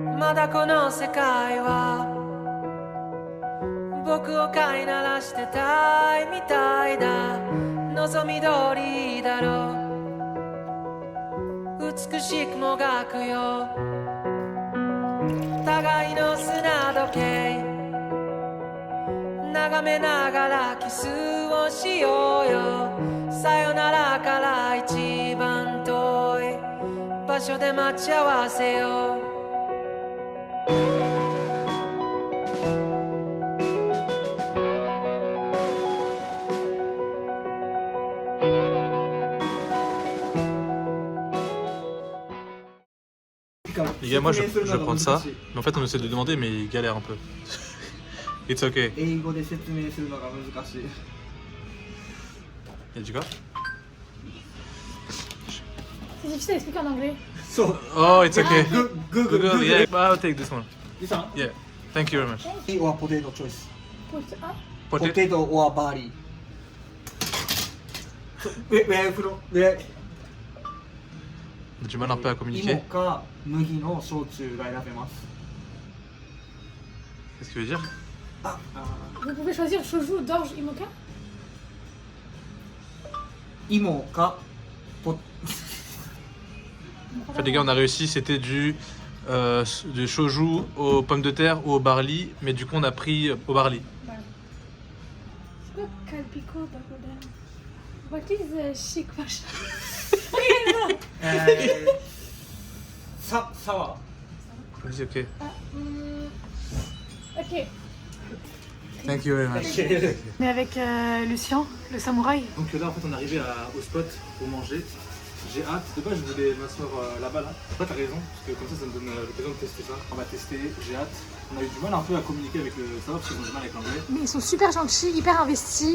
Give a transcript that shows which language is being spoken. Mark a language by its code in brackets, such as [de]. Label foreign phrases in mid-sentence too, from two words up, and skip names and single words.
[ja] まだこの世界は僕を飼いならしてたいみたいだ望み通りだろう美しくもがくよ互いの砂時計眺めながらキスをしようよさよならから一番遠い場所で待ち合わせよう [fr] Les gars, moi je vais prendre ça, mais en fait on essaie de lui demander, mais il galère un peu. [en] It's okay. [ja] 英語で説明するのが難しい。 [fr] Il a dit quoi? C'est difficile à expliquer en anglais. [en] So, Oh, it's okay. Google, Yeah, I'll take this one. this one? Yeah, thank you very much. Or potato choice. Ah, Potato. Potato or barley. So, where from? Where? [fr] J'ai du mal un peu à [ja] 芋 [fr] communiquer. [ja] か麦の焼酎が選べます。 [fr] Qu'est-ce qu'il veut dire? vous pouvez choisir shoju, d'orge, imoca. [ja] 芋かポ [fr] En fait les gars on a réussi, c'était du shoju aux pommes de terre ou au barley, mais du coup on a pris au barley. Voilà. C'est quoi Calpico Bagodan? [en] What is chic machin? [ja] サワ [fr] Vas-y, ok. Ah, ok. [en] Thank you very much. [fr] Mais avec Lucien, le samouraï. Donc là en fait on est arrivé au spot pour manger. J'ai hâte, de base je voulais m'asseoir là-bas là. Toi t'as raison, parce que comme ça me donne l'occasion de tester ça. On va tester, j'ai hâte. On a eu du mal un peu à communiquer avec le serveur parce qu'ils ont du mal avec l'anglais. Mais ils sont super gentils, hyper investis.